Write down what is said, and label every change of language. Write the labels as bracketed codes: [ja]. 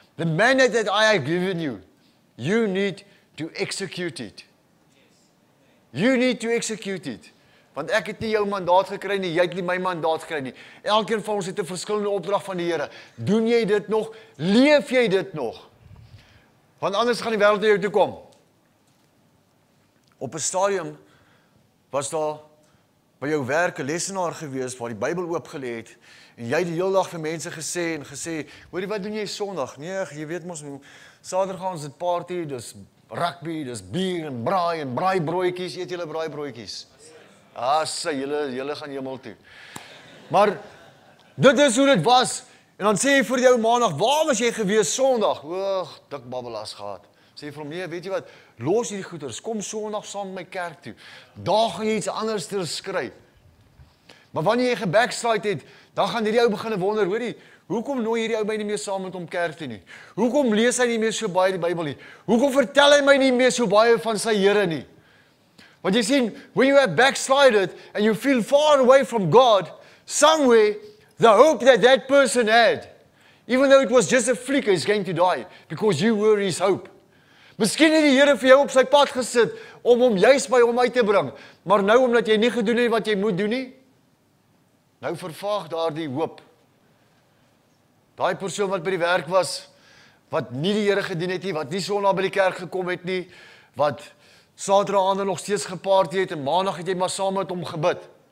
[en] The mandate that I have given you, you need to execute it. You need to execute it. [af] Want ek het nie jou mandaat gekry nie, jy het nie my mandaat gekry nie. Elkeen van ons het 'n verskillende opdrag van die Here. Doen jy dit nog? Leef jy dit nog? Want anders gaan die wêreld na jou toe kom. Op 'n stadium was daar by jou werk 'n lesenaar gewees waar die Bybel oopgelê het en jy die hele dag vir mense gesê, hoorie, wat doen jy Sondag? Nee, jy weet mos, Saterdag gaan ons dit party, dis rugby, dis bier en braaibroodjies, eet julle braaibroodjies? Sê, julle gaan hemel toe. Maar dit is hoe dit was. En dan sê jy vir jou Maandag, waar was jy gewees Sondag? Dik babbelas gehad. Sê vir hom, nee, weet jy wat, los hierdie goeders, kom Sondag saam met my kerk toe. Daar gaan jy iets anders te skryf. Maar wanneer jy gebackslide het, dan gaan hierdie ou begin wonder, hoorie, Hoekom nooi hierdie ou my nie meer saam met hom kerk toe nie? Hoekom lees hy nie meer so baie die Bybel nie? Hoekom vertel hy my nie meer so baie van sy Here nie? Want jy sien, [en] when you have backslided and you feel far away from God, somewhere the hope that that person had, even though it was just a flicker, is going to die because you were his hope. [af] Miskien het die Here vir jou op sy pad gesit om hom juist by hom uit te bring, maar nou omdat jy nie gedoen het wat jy moet doen nie, nou vervaag daardie hoop. Daai persoon wat by die werk was, wat nie die Here gedien het nie, wat nie Sondag by die kerk gekom het nie, wat Saterdaande nog steeds geparty het en Maandag het jy maar saam met hom gebid.